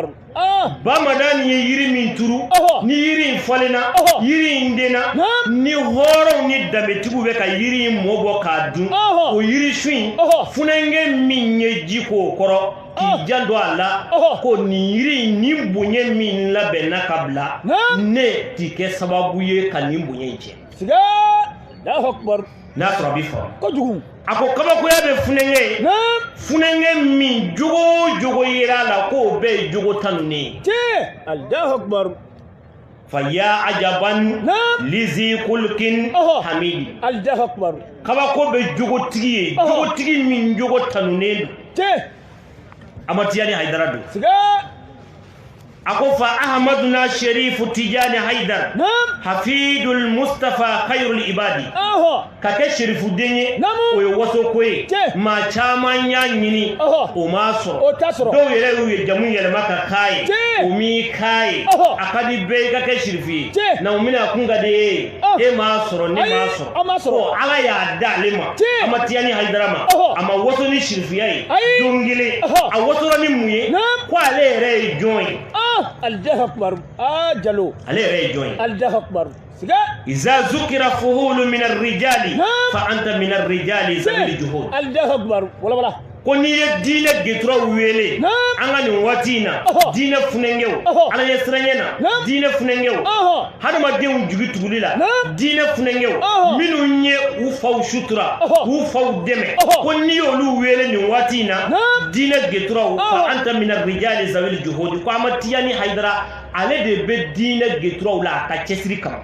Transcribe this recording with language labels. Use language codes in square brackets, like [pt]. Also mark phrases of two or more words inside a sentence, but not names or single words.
[bm] bamanan ye yiri min turu ni yiri in falenna yiri in denna ni hɔrɔnw ni danbetigiw bɛ ka yiri in mɔ bɔ k'a dun o yiri su in funenge min ye ji k'o kɔrɔ k'i jan don a la ko nin yiri in ni bonya min labɛnna ka bila ne t'i kɛ sababu ye ka nin bonya in tiɲɛ [ar] siga الله أكبر [bm] n'a sɔrɔ a bi faamu kojugu a ko kabakoya bɛ funenge ye funenge min jogo o jogo yera la k'o bɛɛ ye jogo tanunen ye [ar] tiɲɛ الله أكبر فيا عجبا لذي خلق حميد الله أكبر [bm] kabako bɛ jogotigi ye jogotigi min jogo tanunen don tiɲɛ a ma Tijani Haidara don siga a ko fa Ahmaduna Sherifu Tijani Haidara [ar] حافظ المصطفى خير العباد [bm] ka kɛ sherifu den ye o ye waso ko ye maa caman y'a ɲini o m'a sɔrɔ dɔw yɛrɛ y'u ye jamu yɛlɛma ka k'a ye o m'i k'a ye a ka di bɛɛ i ka kɛ sherifu ye na o mina kun ka di e m'a sɔrɔ ne m'a sɔrɔ ala y'a da ale ma a ma Tijani Haidara ma a ma waso ni sherifuya ye don kelen a wasora ni mun ye ko ale yɛrɛ ye jɔn ye [ar] الله أكبر Jalo [bm] ale yɛrɛ ye jɔn ye [ar] الله أكبر siga إذا ذكر فحول من الرجال فأنت من الرجال ذو الجهود الله أكبر والله [bm] ko n'i ye diinɛ gɛturaw wele an ka nin waati in na diinɛ funengew ala ɲɛ siranɲɛ na diinɛ funengew hadamadenw jigi tuguli la diinɛ funengew minnu ye u faw sutura k'u faw dɛmɛ ko n'i y'olu wele nin waati in na diinɛ gɛturaw [ar] فأنت من الرجال ذو الجهود [bm] ko a ma Tijani Haidara ale de bɛ diinɛ gɛturaw la a ka cɛsiri kama